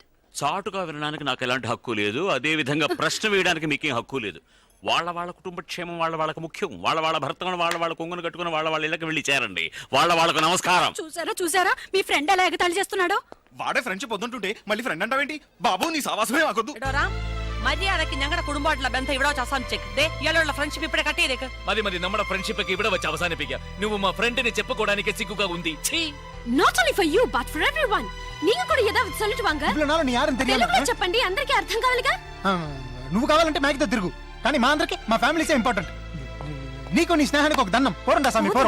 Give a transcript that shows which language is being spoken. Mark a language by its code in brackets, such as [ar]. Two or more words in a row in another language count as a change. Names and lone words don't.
[te] చాటుగా వినడానికి నాకు ఎలాంటి హక్కు లేదు. అదే విధంగా ప్రశ్న వేయడానికి మీకేం హక్కు లేదు. వాళ్ళ కుటుంబ క్షేమం వాళ్ళకి ముఖ్యం. వాళ్ళ భర్తను వాళ్ళ కొంగును కట్టుకుని వాళ్ళ ఇళ్ళకి వెళ్ళి చేరండి. వాళ్ళకు నమస్కారం. చూసారా మీ ఫ్రెండ్ ఎలా ఎగతాళి చేస్తున్నాడో. వాడే ఫ్రెండ్షిప్ వద్దుంటుంటే మళ్ళీ ఫ్రెండ్ అంటావేంటి? బాబు నీ సావాసమే మాకొద్దు. [ml] എടോറാ മര്യാദക്ക് ഞങ്ങളുടെ കുടുംബമായിട്ടുള്ള ബന്ധം ഇവിടെ വെച്ച് അവസാനിച്ചേക്ക്. ദേ ഇയാളുള്ള ഫ്രണ്ട്ഷിപ്പ് ഇവിടെ കട്ട് ചെയ്തേക്ക്. മതി നമ്മുടെ ഫ്രണ്ട്ഷിപ്പ് ഇവിടെ വെച്ച് അവസാനിപ്പിക്കാം. [te] నువ్వు మా ఫ్రెండ్ని చెప్పుకోవడానికి సిగ్గుగా ఉంది. [en] Not only for you but for everyone. [ta] நீங்க கூட ஏதோ சொல்லிட்டுவாங்க. [te] తెలుగులో చెప్పండి, అందరికీ అర్థం కావాలిగా. నువ్వు కావాలంటే మ్యాగ్తో తిరుగు, కానీ మా అందరికి మా [en] families important. [te] నీకు నీ స్నేహానికి ఒక దండం. [ta] போராண்டா சாமி போறோம்.